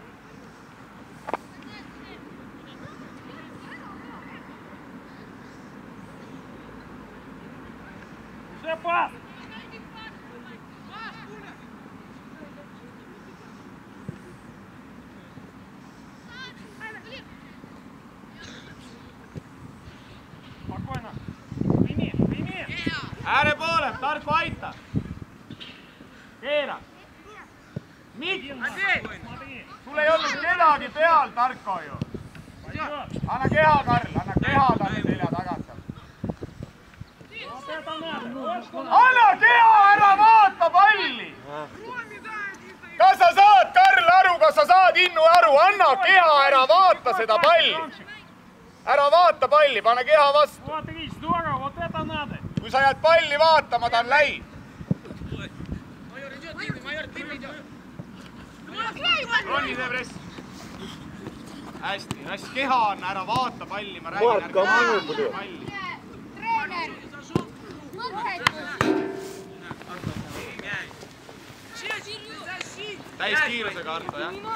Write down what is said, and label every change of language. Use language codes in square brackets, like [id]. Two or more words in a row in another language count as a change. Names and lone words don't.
[ru] Уже пас. Спокойно. Прими. [et] Ääre poole, Tarko aita. Keera. [ru] Смотри. [et] Sul ei olnud kedagi peal, Tarko ju. Anna keha, Karl, anna keha talle selja tagant. [ru] Вот это надо. Вот что надо. [et] Anna keha, ära vaata palli. Kas sa saad, Karl, aru, kas sa saad Innu aru? Anna keha, ära vaata seda palli. Ära vaata palli, pane keha vastu. [ru] Вот, Рич, здорово, вот это надо. [et] Kui sa jääd palli vaatama, ta on läinud. Ronni teeb rest. Hästi, Rass, keha on, ära vaata palli, ma räägin, Mark, ära vaata palli. Treener! Täis kiirusega, Arto, jah?